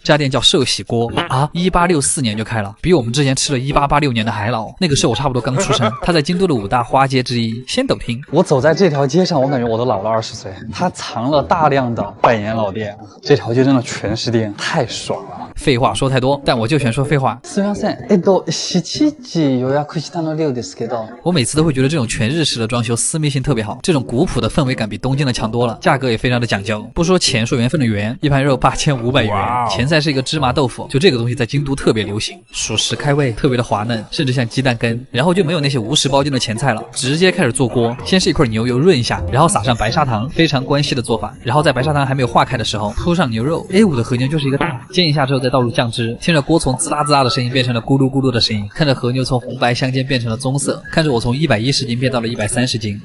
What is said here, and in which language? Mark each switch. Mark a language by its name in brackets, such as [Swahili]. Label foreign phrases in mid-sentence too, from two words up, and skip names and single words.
[Chinese] 这家店叫寿喜锅啊，1864年就开了，比我们之前吃了1886年的还老。那个时候我差不多刚出生。它在京都的5大花街之一仙斗町。我走在这条街上，我感觉我都老了20岁。它藏了大量的百年老店，这条街真的全是店，太爽了。废话说太多，但我就全说废话。 [Japanese] すみません。7時予約したの量ですけど。 [Chinese] 我每次都会觉得这种全日式的装修私密性特别好，这种古朴的氛围感比东京的强多了，价格也非常的讲究。不说钱，说缘分的缘，一盘肉8500元，前菜是一个芝麻豆腐，就这个东西在京都特别流行，属实开胃，特别的滑嫩，甚至像鸡蛋羹。然后就没有那些无食包间的前菜了，直接开始做锅，先是一块牛油润一下，然后撒上白砂糖，非常关西的做法，然后在白砂糖还没有化开的时候铺上牛肉 A5 的和牛就是一个大，煎一下之后再倒入酱汁，听着锅从滋啦滋啦的声音变成了咕噜咕噜的声音，看着和牛从红白相间变成了棕色，看着我从110斤变到了130斤。